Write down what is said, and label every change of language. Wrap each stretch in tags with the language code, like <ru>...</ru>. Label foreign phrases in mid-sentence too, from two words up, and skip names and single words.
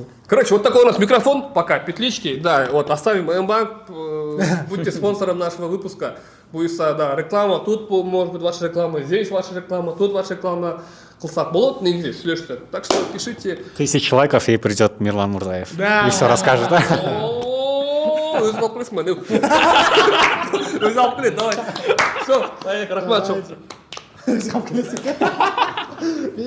<ru>Короче, вот такой у нас микрофон, пока, петлички, да, вот оставим МБА, будьте спонсором нашего выпуска, будет, да, реклама, тут может быть ваша реклама, здесь ваша реклама, тут ваша реклама,</ru> <ky>Кылсак болот, негде сүйлөшсө.</ky> <ru>Так что пишите. 1000 лайков, и придет Мирлан Мурзаев. Да. И все расскажет. О,</ru> <kk>өзі алып келесің ба, өзі алып келеді, давай. Все, рахмат, жоқ.</kk>